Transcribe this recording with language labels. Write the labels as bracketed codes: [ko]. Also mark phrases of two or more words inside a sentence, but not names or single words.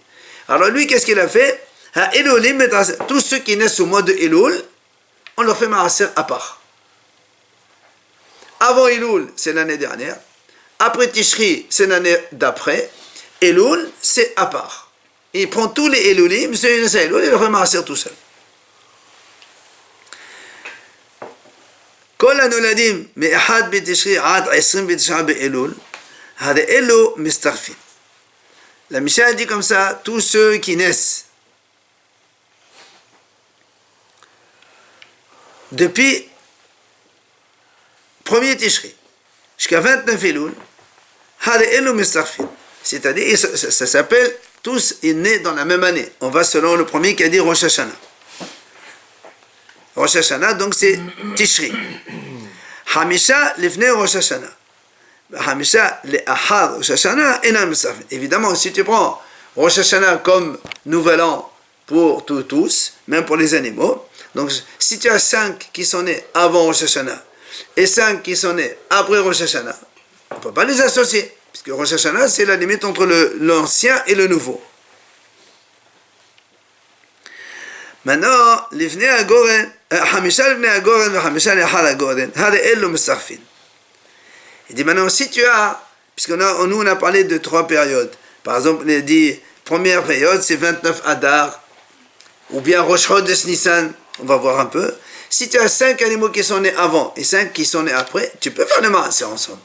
[fr] Alors lui, qu'est-ce qu'il a fait? Tous ceux qui naissent au mois de Elul, on leur fait Maaser à part. Avant Elul, c'est l'année dernière. Après Tishri, c'est l'année d'après. Elul, c'est à part. Il prend tous les Elulim, ceux qui naissent à Elul, il leur fait Maaser tout seul. [he] כל הנולדים מאחד בתשרי עד 29 באלול, הרי אלו מסתרפים. [fr] La Mishnah dit comme ça, tous ceux qui naissent depuis 1er Tishri jusqu'à 29 Elul, [he] הרי אלו מסתרפים. [fr] C'est-à-dire, ça s'appelle tous nés dans la même année. On va selon le premier qui a dit Rosh Hashanah. Rosh Hashanah, donc c'est Tishri. [he] חמישה לפני ראש השנה. חמישה לאחר ראש השנה אינם מצטרפין. [fr] Évidemment, si tu prends Rosh Hashanah comme nouvel an pour tous, même pour les animaux, Donc, si tu as 5 qui sont nés avant Rosh Hashanah et 5 qui sont nés après Rosh Hashanah, on ne peut pas les associer, puisque Rosh Hashanah, c'est la limite entre l'ancien et le nouveau. Maintenant, [he] לפני הגורן, 5 לפני הגורן ו5 לאחר הגורן, הרי אלו מצטרפים. [fr] Il dit maintenant, si tu as, nous on a parlé de 3 périodes. Par exemple, il dit, première période, c'est 29 Adar, ou bien Rosh Chodesh Nissan, on va voir un peu. Si tu as 5 animaux qui sont nés avant et 5 qui sont nés après, tu peux faire le maaser ensemble.